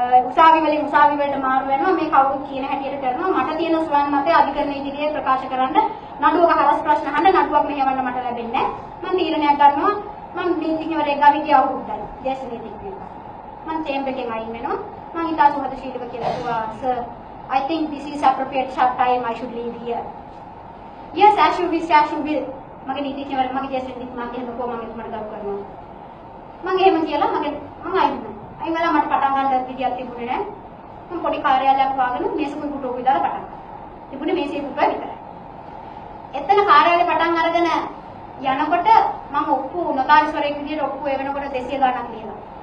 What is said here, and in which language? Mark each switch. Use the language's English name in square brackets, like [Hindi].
[Sinhala] උසාවි වලින් උසාවි වලට මාරු වෙනවා. මේ කවුරුත් කියන හැටියට කරනවා. මට තියෙන ස්වයං මතය අධිකරණ ඉදිරියේ ප්‍රකාශ කරන්න නඩුවක හරස් ප්‍රශ්න අහන්න නඩුවක් මෙහෙවන්න මට ලැබෙන්නේ නැහැ. මම තීරණයක් ගන්නවා. මම නීතිඥවරයෙක් ගාව ගියා අවුරුද්දයි. දේශ නීතිඥයෙක්. මම චේම්බර් එකෙන් අයින් වෙනවා. මම ඊට සුහදශීලීව කියලා කිව්වා [English] sir I think this is appropriate short time I should leave here. Yes as you wish as you will. [Sinhala] මගේ නීතිඥවර මගේ දේශ නීතිඥ මම කොහොමද මට ගරු කරනවා. මම එහෙම කියලා මම අයින් වෙනවා. අයින් වෙලා මට පටන් ගන්න විදියක් තිබුණේ නැහැ. මම පොඩි කාර්යාලයක් වාගෙන මේසෙකුයි පුටුවක විතර පටන් ගත්තා. තිබුණේ මේසේ පුටුව විතරයි. එතන කාර්යාලේ පටන් අරගෙන යනකොට මම ඔප්පු නොතාරිස්වරයෙක් විදියට ඔප්පු එවනකොට 200 ගණක් ලියනවා.